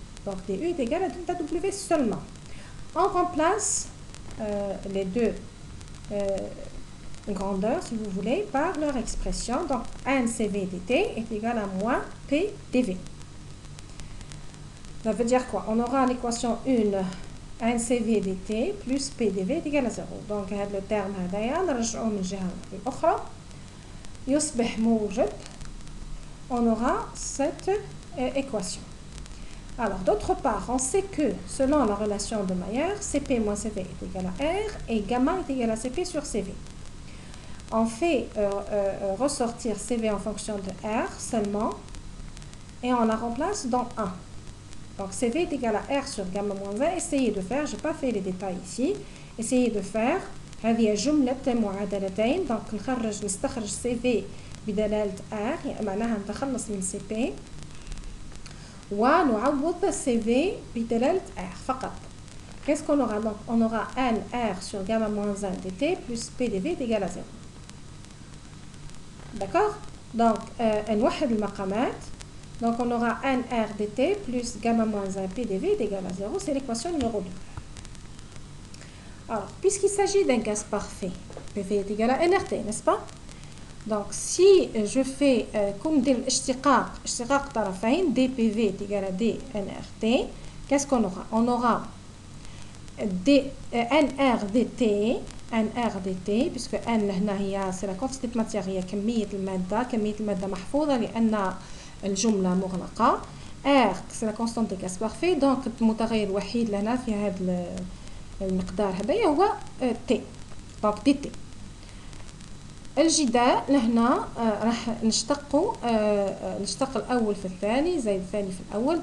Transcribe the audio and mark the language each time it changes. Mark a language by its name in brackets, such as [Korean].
[French] Donc DU est égal à delta W seulement. On remplace les deux grandeurs, si vous voulez, par leur expression. Donc 1 CV dt est égal à moins P dV. Ça veut dire quoi? On aura l'équation 1 CV dt plus P dV est égal à 0. Donc le terme [Arabic] هذايا نرجعوه من الجهة الأخرى يصبح موجب. [French] On aura cette équation. Alors, d'autre part, on sait que, selon la relation de Mayer, Cp moins Cv est égal à R et gamma est égal à Cp sur Cv. On fait ressortir Cv en fonction de R seulement et on la remplace dans 1. Donc, Cv est égal à R sur gamma moins 1. Essayez de faire, je n'ai pas fait les détails ici, essayez de faire [Arabic] هذه جملة معادلتين. Donc, نستخرج Cv بدلالة R, معناها نتخلص من Cp ونعوض CV بدلالة R فقط. [French] Qu'est-ce qu'on aura? Donc, on aura n R sur gamma moins 1 dt plus PDV est égal à 0. D'accord? [Arabic] Donc, نوحد المقامات. [French] Donc, on aura n R dt plus gamma moins 1 PDV est égal à 0. C'est l'équation numéro 2. Alors, puisqu'il s'agit d'un gaz parfait, PV est égal à nRT, n'est-ce pas? Donc, si je fais comme [Arabic] اشتقاق طرفين [French] dPV est égal à dNRT, qu'est-ce qu'on aura? On aura NR dt, puisque N [Arabic] هنا هي [French] c'est la quantité de matière, [Arabic] هي كمية المادة محفوظة لأن الجملة مغلقة. [French] R c'est la constante de gaz parfait, donc [Arabic] المتغير الوحيد لهنا في هذا المقدار هذايا هو [French] T, donc dt. [Arabic] الجداء لهنا راح نشتق الأول في الثاني زائد الثاني في الأول.